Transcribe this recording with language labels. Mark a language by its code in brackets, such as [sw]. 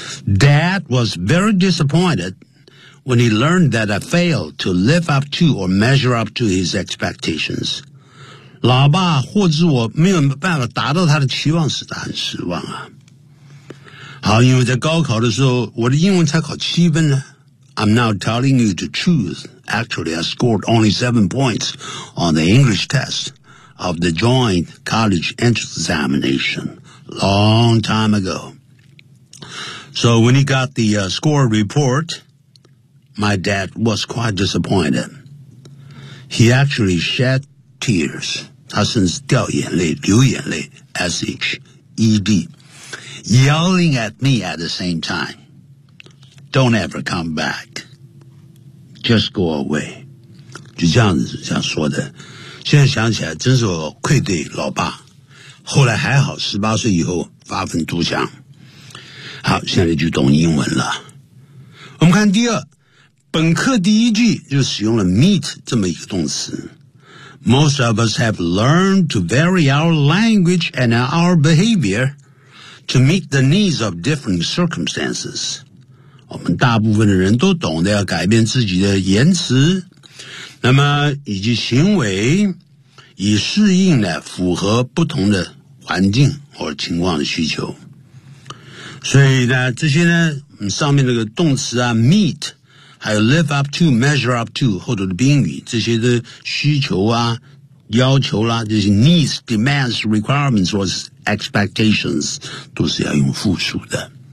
[en] Dad was very disappointed when he learned that I failed to live up to or measure up to his expectations. [zh] 老爸或者我没有办法达到他的期望时，他很失望啊。好，因为在高考的时候我的英文才考七分呢。 [en] I'm now telling you the truth. Actually, I scored only 7 points on the English test. Of the joint college entrance examination long time ago. So when he got the、score report, my dad was quite disappointed. He actually shed tears. [zh] 他甚至掉眼泪，流眼泪 [en] ,S-H-E-D, yelling at me at the same time. Don't ever come back. Just go away. [zh] 就这样子这样说的。现在想起来真是我愧对老爸，后来还好18岁以后发愤图强。好，现在就懂英文了。我们看第二，本课第一句就使用了 meet 这么一个动词。 [en] Most of us have learned to vary our language and our behavior to meet the needs of different circumstances. [zh] 我们大部分的人都懂得要改变自己的言辞那么以及行为，以适应呢符合不同的环境或情况的需求。所以呢，这些呢，上面那个动词啊 ，meet， 还有 [en] live up to、measure up to [zh] 后头的宾语，这些的需求啊、要求啦、啊，这些 [en] needs、demands、requirements [zh] 或是 expectations 都是要用复数的。